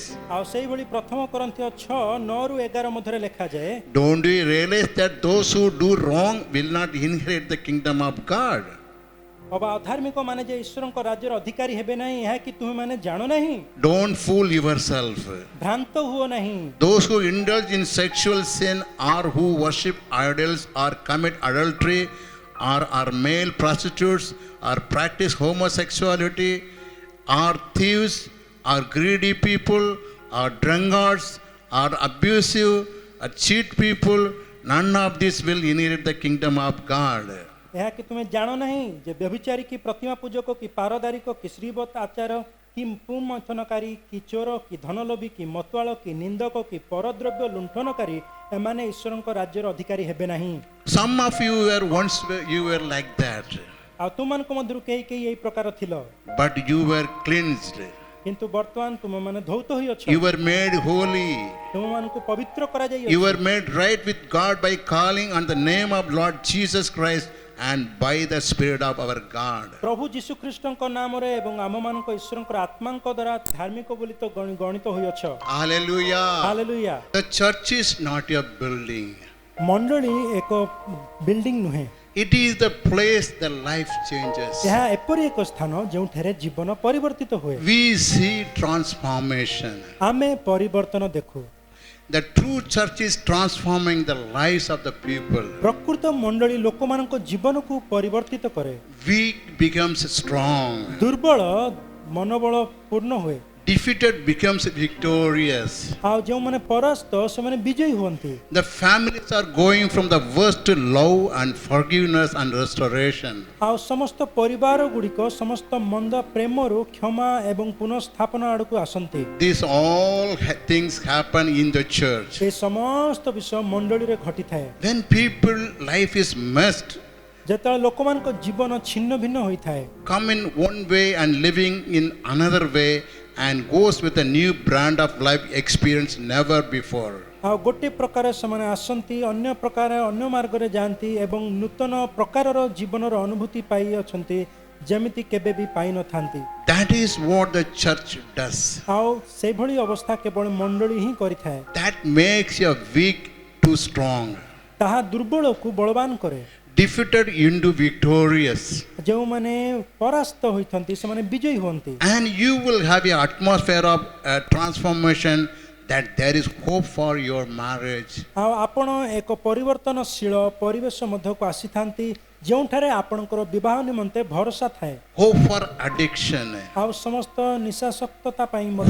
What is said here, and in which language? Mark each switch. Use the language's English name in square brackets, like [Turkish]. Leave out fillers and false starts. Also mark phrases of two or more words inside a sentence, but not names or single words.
[Odia] ଆଉ ସେଇଭଳି ପ୍ରଥମ କୋରିନ୍ଥୀୟ 6:9-11 ମଧ୍ୟରେ ଲେଖାଯାଏ [English] don't we realize that those who do wrong will not inherit the kingdom of God? [Odia] ଅବା ଅଧାର୍ମିକ ମାନେ ଯେ ଈଶ୍ୱରଙ୍କ ରାଜ୍ୟର ଅଧିକାରୀ ହେବେ ନାହିଁ ଏହା କି ତୁମେ ମାନେ ଜାଣ ନାହିଁ? [English] Don't fool yourself. [Odia] ଭ୍ରାନ୍ତ ହୁଅ ନାହିଁ। [English] Those who indulge in sexual sin or who worship idols or commit adultery or are male prostitutes or practice homosexuality or thieves or greedy people or drunkards, or abusive, or cheat people, none of this will inherit the kingdom of God. [Odia] ଏହା କି ତୁମେ ଜାଣ ନାହିଁ ଯେ ବ୍ୟଭିଚାରୀ କି ପ୍ରତିମା ପୂଜକ କି ପାରଦାରିକ କି ଶ୍ରୀବତ ଆଚାର କି ପୁମନ୍ଥନକାରୀ କି ଚୋର କି ଧନଲୋଭୀ କି ମତୁଆଳ କି ନିନ୍ଦକ କି ପରଦ୍ରବ୍ୟ ଲୁଣ୍ଠନକାରୀ ଏମାନେ ଈଶ୍ୱରଙ୍କ ରାଜ୍ୟର ଅଧିକାରୀ ହେବେ ନାହିଁ। [English] Some of you were once you were like that, [Odia] ଆଉ ତୁମମାନଙ୍କ ମଧ୍ୟରୁ କେହି କେହି ଏଇ ପ୍ରକାର ଥିଲ, [English] but you were cleansed. [Odia] କିନ୍ତୁ ବର୍ତ୍ତମାନ ତୁମେମାନେ ଧୌତ ହୋଇଅଛ, [English] You were made holy. [Odia] ତୁମମାନଙ୍କୁ ପବିତ୍ର [English] You [Odia] କରାଯାଇଅଛି, [English] were made right with God by calling on the name of Lord Jesus Christ and by the Spirit of our God. [Odia] ପ୍ରଭୁ ଯୀଶୁ ଖ୍ରୀଷ୍ଟଙ୍କ ନାମରେ ଏବଂ ଆମମାନଙ୍କ ଈଶ୍ୱରଙ୍କର ଆତ୍ମାଙ୍କ ଦ୍ୱାରା ଧାର୍ମିକ ବୋଲି ତ ଗଣିତ ହୋଇଅଛ। [English] Hallelujah. [Odia] ହାଲେଲୁୟା। [English] The church is not a building. [Odia] ମଣ୍ଡଳୀ ଏକ ବିଲ୍ଡିଂ ନୁହେଁ, [English] It is the place the life changes. [Odia] ଏହା ଏପରି ଏକ ସ୍ଥାନ ଯେଉଁଠାରେ ଜୀବନ ପରିବର୍ତ୍ତିତ ହୁଏ। [English] We see transformation. [Odia] ଆମେ ପରିବର୍ତ୍ତନ ଦେଖୁ। [English] The true church is transforming the lives of the people. [Odia] ପ୍ରକୃତ ମଣ୍ଡଳୀ ଲୋକମାନଙ୍କ ଜୀବନକୁ ପରିବର୍ତ୍ତିତ କରେ। [English] Weak becomes strong. [Odia] ଦୁର୍ବଳ ମନୋବଳ ପୂର୍ଣ୍ଣ ହୁଏ, [English] Defeated becomes victorious. [Odia] ଆଉ ଯେଉଁମାନେ ପରାସ୍ତ ସେମାନେ ବିଜୟୀ ହୁଅନ୍ତି। [English] The families are going from the worst to love and forgiveness and restoration. [Odia] ଆଉ ସମସ୍ତ ପରିବାର ଗୁଡ଼ିକ ସମସ୍ତ ମନ୍ଦ ପ୍ରେମରୁ କ୍ଷମା ଏବଂ ପୁନଃସ୍ଥାପନା ଆଡ଼କୁ ଆସନ୍ତି। [English] These all things happen in the church. [Odia] ଏ ସମସ୍ତ ବିଷୟ ମଣ୍ଡଳୀରେ ଘଟିଥାଏ। [English] When people life is messed, [Odia] ଯେତେବେଳେ ଲୋକମାନଙ୍କ ଜୀବନ ଛିନ୍ନ ଭିନ୍ନ ହୋଇଥାଏ, [English] come in one way and living in another way, and goes with a new brand of life experience never before. [Odia] ଆଉ ଗୋଟେ ପ୍ରକାର ସେମାନେ ଆସନ୍ତି, ଅନ୍ୟ ପ୍ରକାର ଅନ୍ୟ ମାର୍ଗରେ ଯାଆନ୍ତି ଏବଂ ନୂତନ ପ୍ରକାରର ଜୀବନର ଅନୁଭୂତି ପାଇଅଛନ୍ତି ଯେମିତି କେବେ ବି ପାଇନଥାନ୍ତି। [English] That is what the church does. [Odia] ଆଉ ସେଇଭଳି ଅବସ୍ଥା କେବଳ ମଣ୍ଡଳୀ ହିଁ କରିଥାଏ। [English] That makes you weak to strong, [Odia] ତାହା ଦୁର୍ବଳକୁ ବଳବାନ କରେ। [English] defeated into victorious. [Odia] ଯେଉଁମାନେ ପରାସ୍ତ ହୋଇଥାନ୍ତି ସେମାନେ ବିଜୟୀ ହୁଅନ୍ତି। [English] And you will have an atmosphere of transformation, that there is hope for your marriage. [Odia] ଆଉ ଆପଣ ଏକ ପରିବର୍ତ୍ତନଶୀଳ ପରିବେଶ ମଧ୍ୟକୁ ଆସିଥାନ୍ତି ଯେଉଁଠାରେ ଆପଣଙ୍କର ବିବାହ ନିମନ୍ତେ ଭରସା ଥାଏ। [English] Hope for addiction. [Odia] ଆଉ ସମସ୍ତ ନିଶାସକ୍ତତା ପାଇଁ ମଧ୍ୟ